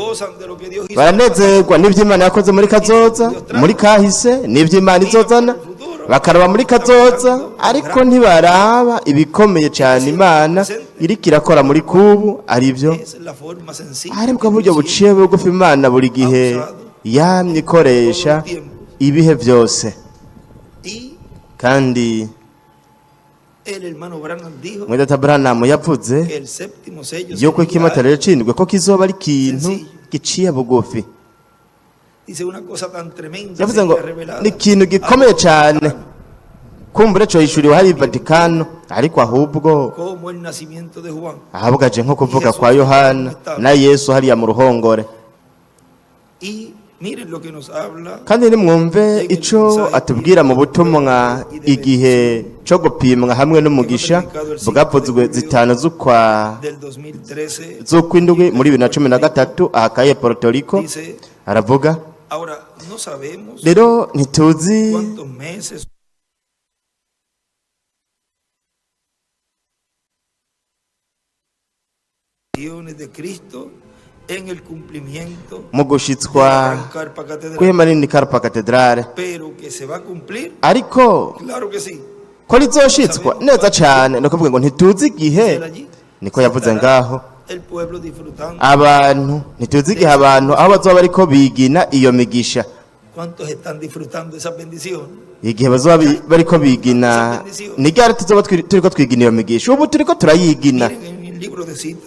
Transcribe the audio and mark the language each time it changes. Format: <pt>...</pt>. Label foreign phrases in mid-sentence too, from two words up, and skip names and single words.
<rn>Baranezerwa n'ivy'Imana yakoze muri kazoza, muri kahise, n'ivy'Imana izozana, bakaraba muri kazoza, ariko ntibaraba ibikomeye cyane Imana iriko irakora muri kubu. Arivyo aribwo buryo buciye bugufi Imana buri gihe yamye ikoresha ibihe byose. Kandi</rn> <es>el hermano Branham dijo</es> <rn>mwedata Branham yavuze</rn> <es>que el séptimo sello</es> <rn>yuko</rn> <es>sería</es> <rn>ikimatare yacindwe ko kizoba ari ikintu giciye bugufi.</rn> <es>dice una cosa tan tremenda</es> <rn>Yavuze ngo</rn> <es>sería revelada</es> <rn>ni ikintu gikomeye cyane kumbure cyo yishuriwe hari Vatikano, ariko ahubwo</rn> <es>como el nacimiento de Juan</es> <rn>ahabwaje nko kuvuga kwa Yohana na Yesu hariya mu ruhongore.</rn> <es>y miren lo que nos habla</es> <rn>Kandi nimwumve ico atubwira mu butumwa igihe cyo gupimwa hamwe n'umugisha bwavuzwe zitanu z'ukwa</rn> <es>del 2013</es> <rn>z'ukwindwi muri 2013 ahakaye Puerto Rico.</rn> <es>dice</es> <rn>Aravuga</rn> <es>ahora no sabemos</es> <rn>rero ntituzi</rn> <es>cuántos meses de Cristo en el cumplimiento</es> <rn>mu</rn> <es>de</es> <rn>gushitswa</rn> <es>la gran carpa catedral,</es> <rn>kw'ihema rinini Carpa Cathedrale,</rn> <es>pero que se va a cumplir,</es> <rn>ariko</rn> <es>claro que sí.</es> <rn>ko rizoshitswa neza cyane no kuvuga ngo ntituzi igihe.</rn> <es>Él allí</es> <rn>Niko yavuze ngaho</rn> <es>el pueblo disfrutando.</es> <rn>abantu ntituzi igihe abantu aho bazoba bariko bigina iyo migisha,</rn> <es>¿Cuántos están disfrutando esa bendición?</es> <rn>igihe bazoba bariko bigina ni ryari tuzoba turiko twigina iyo migisha. Ubu turiko turayigina.</rn> <es>Miren en el libro de citas,</es>